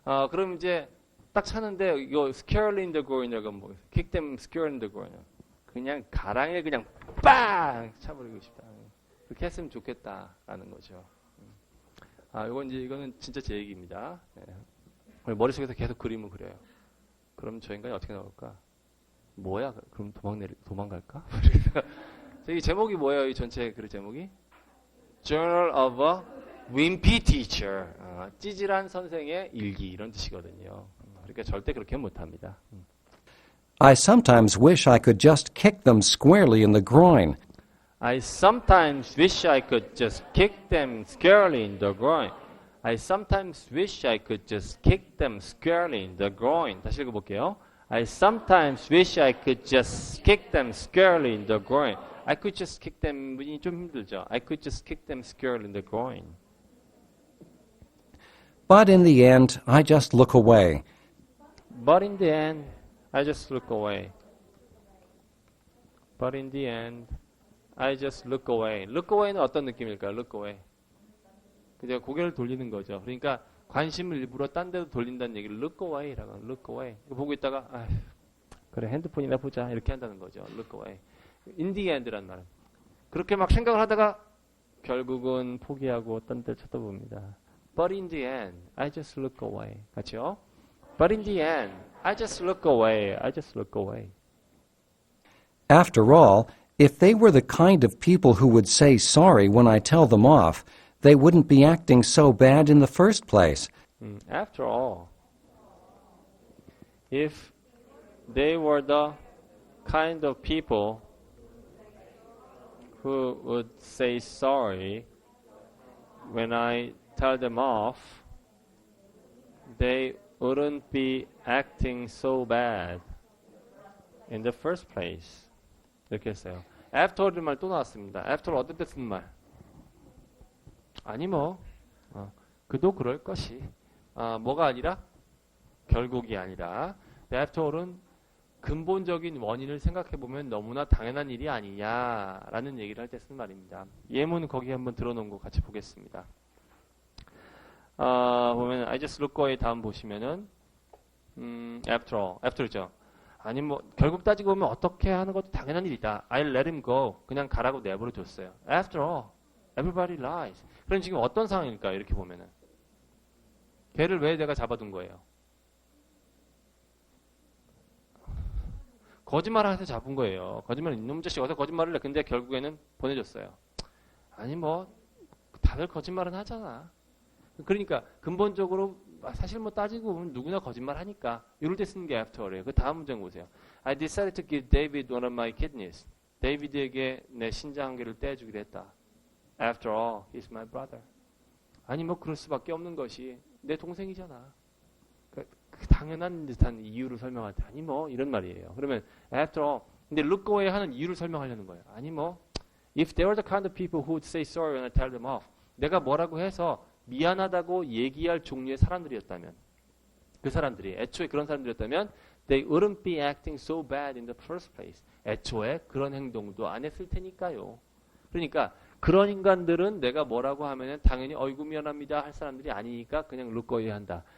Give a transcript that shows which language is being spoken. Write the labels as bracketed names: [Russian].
[Korean] 그럼 이제 딱 차는데 이거 [English] squarely in the groin이라고 뭐 kick them squarely in the groin. [Korean] 그냥 가랑이에 그냥 빵! 차버리고 싶다. 그렇게 했으면 좋겠다라는 거죠. 이거는 진짜 제 얘기입니다. 네. 머릿속에서 계속 그림을 그려요. 그럼 저 인간이 어떻게 나올까? 뭐야? 그럼 도망갈까? 이 제목이 뭐예요? 이 전체 글 제목이? Journal of a Wimpy Teacher. 찌질한 선생의 일기 이런 뜻이거든요. 그러니까 절대 그렇게 못합니다. [English] I sometimes wish I could just kick them squarely in the groin. I sometimes wish I could just kick them squarely in the groin. I sometimes wish I could just kick them squarely in the groin. [Korean] 다시 읽어볼게요. [English] I sometimes wish I could just kick them squarely in the groin. I could just kick them [Korean] 이 좀 힘들죠. [English] I could just kick them squarely in the groin. But in the end, I just look away. But in the end, I just look away. But in the end, I just look away. [Korean] Look away는 어떤 느낌일까요? [English] Look away. [Korean] 그냥 고개를 돌리는 거죠. 그러니까 관심을 일부러 딴 데로 돌린다는 얘기를 look away라고 look away. 보고 있다가 그래 핸드폰이나 보자 이렇게 한다는 거죠. [English] Look away. [Korean] In the end라는 말은 그렇게 막 생각을 하다가 결국은 포기하고 딴 데 쳐다봅니다. [English] But in the end, I just look away. [Korean] 같이요? [English] But in the end, I just look away. I just look away. After all, if they were the kind of people who would say sorry when I tell them off, they wouldn't be acting so bad in the first place. After all, if they were the kind of people who would say sorry when I tell them off, they wouldn't be acting so bad in the first place. [Korean] 이렇게 했어요. After all이라는 말 또 나왔습니다. After all 어떤 때 쓰는 말? 아니 뭐 그도 그럴 것이. 뭐가 아니라? 결국이 아니라. After all은 근본적인 원인을 생각해보면 너무나 당연한 일이 아니냐라는 얘기를 할 때 쓰는 말입니다. 예문 거기 한번 들어놓은 거 같이 보겠습니다. 보면 [English] I just look away [Korean] 다음 보시면은 after all, after죠. 아니 뭐 결국 따지고 보면 어떻게 하는 것도 당연한 일이다. [English] I'll let him go. [Korean] 그냥 가라고 내버려 줬어요. [English] After all, everybody lies. [Korean] 그럼 지금 어떤 상황일까요? 이렇게 보면은 걔를 왜 내가 잡아둔 거예요? 거짓말을 해서 잡은 거예요. 거짓말 이놈 자식 어서 거짓말을 해. 근데 결국에는 보내줬어요. 아니 뭐 다들 거짓말은 하잖아. 그러니까 근본적으로 사실 뭐 따지고 보면 누구나 거짓말 하니까 이럴 때 쓰는 게 after예요. 그 다음 문장 보세요. [English] I decided to give David one of my kidneys. [Korean] 데이비드에게 내 신장 한 개를 떼주기로 했다. [English] After all, he's my brother. [Korean] 아니 뭐 그럴 수밖에 없는 것이 내 동생이잖아. 그 당연한 듯한 이유를 설명할 때 아니 뭐 이런 말이에요. 그러면 after all, 근데 look away 하는 이유를 설명하려는 거예요. 아니 뭐 [English] if they were the kind of people who would say sorry when I tell them off. [Korean] 내가 뭐라고 해서 미안하다고 얘기할 종류의 사람들이었다면 그 사람들이 애초에 그런 사람들이었다면 [English] they wouldn't be acting so bad in the first place. [Korean] 애초에 그런 행동도 안 했을 테니까요. 그러니까 그런 인간들은 내가 뭐라고 하면은 당연히 어이구 미안합니다 할 사람들이 아니니까 그냥 look away 한다.